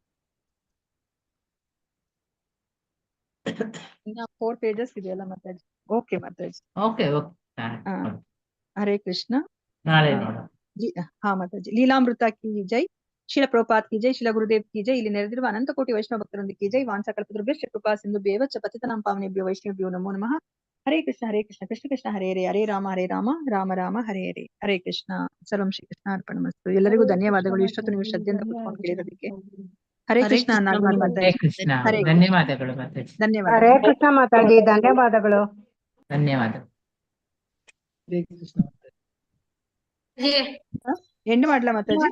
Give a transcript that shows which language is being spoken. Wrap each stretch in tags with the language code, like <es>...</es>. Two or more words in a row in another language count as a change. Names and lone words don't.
<kn>ಇನ್ನ 4 ಪೇಜಸ್ ಇದೆಯಲ್ಲ ಮಾತಾಜಿ? ಓಕೆ ಮಾತಾಜಿ. ಓಕೆ. ಹರೇ ಕೃಷ್ಣ. ನಾಳೆ ನೋಡೋಣ. ಹಾ ಮಾತಾಜಿ.</kn> <hi>लीलामृत की जय, शिल प्रभुपाद की जय, शिल गुरुदेव की जय.</hi> <kn>ಇಲ್ಲಿ ನೆರೆದಿರುವ ಅನಂತ ಕೋಟಿ ವೈಷ್ಣವ ಭಕ್ತರೊಂದಿಗೆ</kn> <hi>की जय.</hi> <sa>ವಾಂಸಕಲ್ಪತರುಭ್ಯಶ್ಚ ಕೃಪಾ ಸಿಂಧುಭ್ಯೇವ ಚ ಪತಿತಾನಾಂ ಪಾವನೇಭ್ಯೋ ವೈಷ್ಣವೇಭ್ಯೋ ನಮೋ ನಮಃ. ಹರೇ ಕೃಷ್ಣ ಕೃಷ್ಣ ಕೃಷ್ಣ ಹರೇ ಹರೇ, ಹರೇ ರಾಮ ರಾಮ ರಾಮ ಹರೇ ಹರೇ. ಹರೇ ಕೃಷ್ಣ. ಸರ್ವಂ ಶ್ರೀ ಕೃಷ್ಣ ಅರ್ಪಣಮಸ್ತು.</sa> <kn>ಎಲ್ಲರಿಗೂ ಧನ್ಯವಾದಗಳು ಇಷ್ಟೊತ್ತು ನೀವು ಶ್ರದ್ಧೆಯಿಂದ ಕೂತ್ಕೊಂಡು ಕೇಳಿರೋದಕ್ಕೆ. ಹರೇ ಕೃಷ್ಣ. ಧನ್ಯವಾದಗಳು ಮಾತಾಜಿ. ಧನ್ಯವಾದ. ಹರೇ ಕೃಷ್ಣ ಮಾತಾಜಿ, ಧನ್ಯವಾದಗಳು. ಧನ್ಯವಾದ. ಎಂಡ್ ಮಾಡ್ಲಾ ಮಾತಾಜಿ?</kn>